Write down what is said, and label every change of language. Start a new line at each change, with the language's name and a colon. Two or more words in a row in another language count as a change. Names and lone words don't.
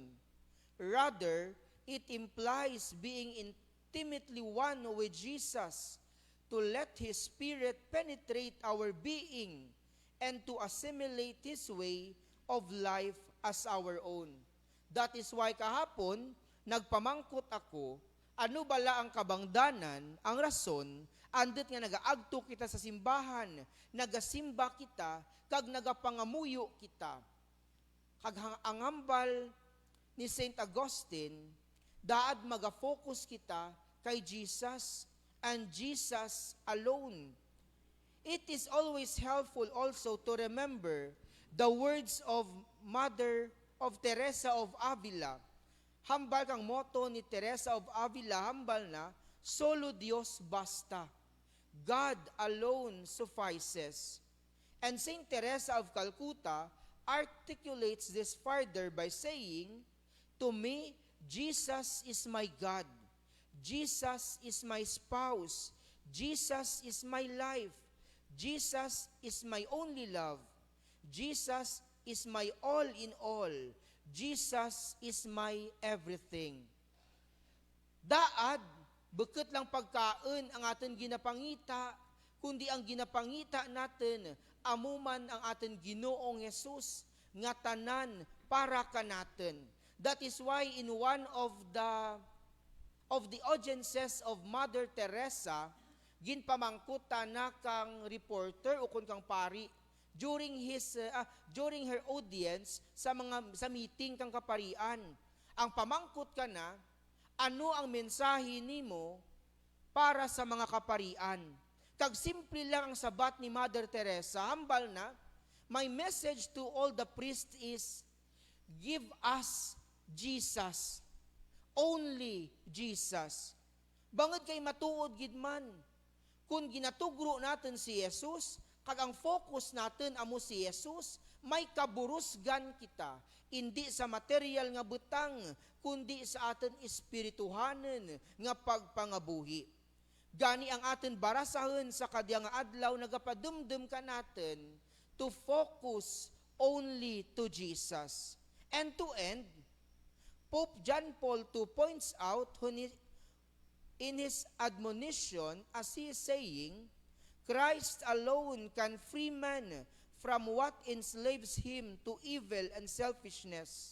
English: Rather, it implies being intimately one with Jesus, to let His Spirit penetrate our being, and to assimilate His way of life as our own.
Hiligaynon: That is why kahapon, nagpamangkot ako, ano bala ang kabangdanan, ang rason, andit nga nagaagto kita sa simbahan, nagasimba kita, kag nagapangamuyo kita. Kag ang hambal ni Saint Augustine, daad magafocus kita kay
English: Jesus and Jesus alone. It is always helpful also to remember The words of Mother of Teresa of Avila.
Hiligaynon: Hambal kang motto ni Teresa of Avila, hambal na,
Spanish: solo Dios basta.
English: God alone suffices. And Saint Teresa of Calcutta articulates this further by saying, to me, Jesus is my God. Jesus is my spouse. Jesus is my life. Jesus is my only love. Jesus is my all in all. Jesus is my everything.
Hiligaynon: Daad, bukod lang pagkaon ang aton ginapangita, kundi ang ginapangita natin, amuman ang aton Ginoong Hesus, nga tanan para ka natin.
English: That is why in one of the audiences of Mother Teresa,
Hiligaynon: ginpamangkuta na kang reporter o kun kang pari
English: during her audience
Hiligaynon: sa meeting kang kaparian. Ang pamangkot ka na, ano ang mensahe nimo para sa mga kaparian? Kag simple lang ang sabat ni Mother Teresa, hambal na,
English: my message to all the priests is, give us Jesus. Only Jesus.
Hiligaynon: Bangod kay matuod gid man. Kung ginatugro natin si Jesus, kag ang focus natin amo si Jesus, may kaburusgan kita. Hindi sa material nga butang, kundi sa atin espirituhanen nga pagpangabuhi. Gani ang atin barasahon sa kadyang adlaw nagapadumdum ka natin
English: to focus only to Jesus. And to end, Pope John Paul II points out in his admonition as he is saying, Christ alone can free man from what enslaves him to evil and selfishness,